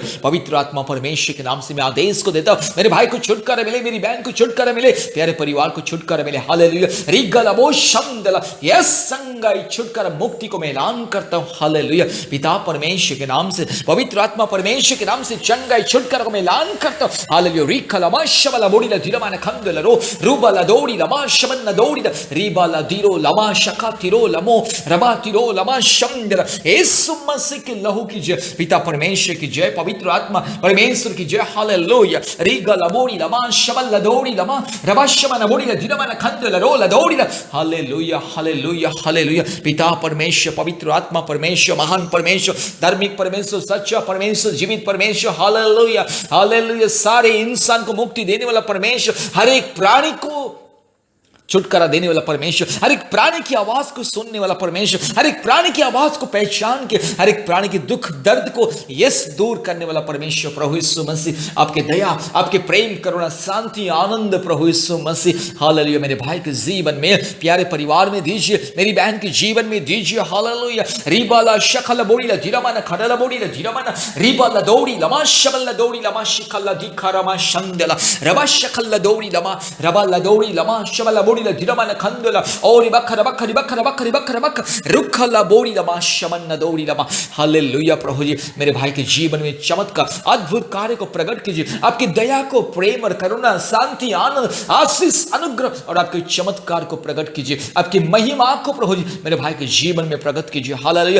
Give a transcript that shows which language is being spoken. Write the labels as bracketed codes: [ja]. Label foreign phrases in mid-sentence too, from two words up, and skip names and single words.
[hi] पवित्र आत्मा परमेश्वर के नाम से मैं आदेश को देता हूं, मेरे भाई को छुटकारा मिले, मेरी बहन को छुटकारा मिले, प्यारे परिवार को छुटकारा मिले। हालेलुया। रिगलबो शमदला यस संगाई छुटकारा मुक्ति को मैं ऐलान करता हूं। हालेलुया। पिता परमेश्वर के नाम से, पवित्र आत्मा परमेश्वर के नाम से चंगाई छुटकारा को मैं ऐलान करता हूं। हालेलुया। रिखलमा शबला बोड़ी ला दिरमान खंदला रो रूबला दौड़ी लमा शमन दौड़ी रिबाला दिरो लमा शका तिरो लमो रबा तिरो लमा शमदला। यीशु मसीह के लहू की जय, पिता परमेश्वर की जय, पवित्र आत्मा परमेश्वर की जय। हालेलुया। रिगला बोड़ी लमा शबला दौड़ी लमा रबा शमन बोड़ी ला दिरमान खंदला रो ला दौड़ी ला। हालेलुया हालेलुया हालेलुया। पिता परमेश्वर, पवित्र आत्मा परमेश्वर, महान परमेश्वर, धार्मिक परमेश्वर, सच्चा परमेश्वर, जीवित परमेश्वर। हालेलुया हालेलुया। सारे इंसान को मुक्ति देने वाला परमेश्वर, हर एक प्राणी को छुटकारा देने वाला परमेश्वर, हर एक प्राणी की आवाज को सुनने वाला परमेश्वर, हर एक प्राणी की आवाज को पहचान के हर एक प्राणी के दुख दर्द को यस दूर करने वाला परमेश्वर प्रभु यीशु मसीह, आपके दया, आपके प्रेम, करुणा, शांति, आनंद प्रभु यीशु मसीह। हालेलुया। मेरे भाई के जीवन में, प्यारे परिवार में दीजिए, मेरी बहन के जीवन में दीजिए। हालेलुया। रिबाला शकल बोड़ी ला जिरामाना खडला बोड़ी ला जिरामाना रिबाला दौड़ी लमा शबल दौड़ी लमा शिखल दिखारमा शंदला रबा शकल दौड़ी लमा रबा ला दौड़ी लमा शबल बोड़ी दिरमान खंदला और बखर बखर बखर बखर बखर बखर रुखला बोड़ी लमा शमन दौड़ी लमा। हालेलुया। प्रभु जी मेरे भाई के जीवन में चमत्कार, अद्भुत कार्य को प्रकट कीजिए, आपकी दया को, प्रेम और करुणा, शांति, आनंद, आशीष, अनुग्रह और आपके चमत्कार को प्रकट कीजिए, आपकी महिमा को प्रभु जी मेरे भाई के जीवन में प्रकट कीजिए। हालेलुया।